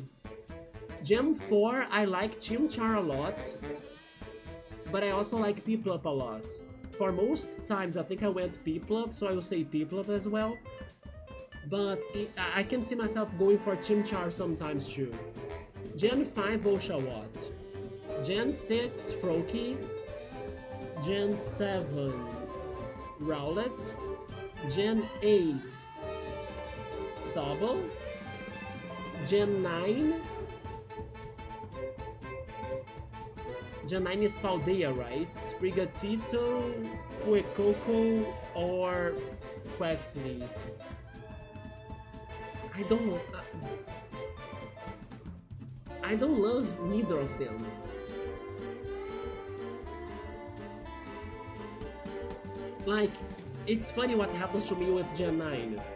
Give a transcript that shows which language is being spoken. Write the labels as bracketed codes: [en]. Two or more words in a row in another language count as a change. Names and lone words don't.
[en] Gen 4, I like Chimchar a lot, but I also like Piplup a lot. For most times, I think I went Piplup, so I will say Piplup as well. But I can see myself going for Chimchar sometimes too. Gen 5, Oshawott. Gen 6, Froakie. Gen 7, Rowlet. Gen 8, Sobble. Gen 9. Gen 9 is Paldea, right? Sprigatito, Fuecoco, or Quaxly. I don't love neither of them. Like, it's funny what happens to me with Gen 9.